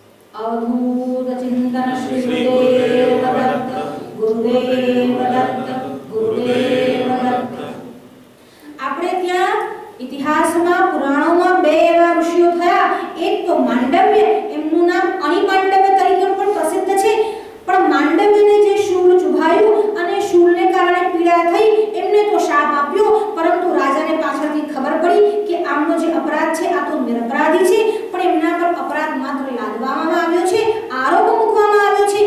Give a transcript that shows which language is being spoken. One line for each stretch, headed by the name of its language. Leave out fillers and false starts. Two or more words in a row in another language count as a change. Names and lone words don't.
Marathi: अवधूत चिंतन श्री गुरुदेव दत्त, गुरुदेव दत्त, गुरुदेव दत्त।
Gujarati: આપણે ત્યાં ઇતિહાસમાં પુરાણોમાં બે એવા ઋષિઓ થયા, એક તો માંડવ્ય, એમનું નામ અણિમાંડવ્ય તરીકે પણ પ્રસિદ્ધ છે, પણ માંડવ્યને જે શૂળ ચુભાયું અને શૂળને કારણે પીડા થઈ, એમને તો શાપ આપ્યો, પરંતુ રાજાને પાછળથી ખબર પડી કે આમનો જે અપરાધ છે આ તો નિરપરાધી છે, પણ એમના પર અપરાધ માત્ર લાદવામાં આવ્યો છે, આરોપ મૂકવામાં આવ્યો છે।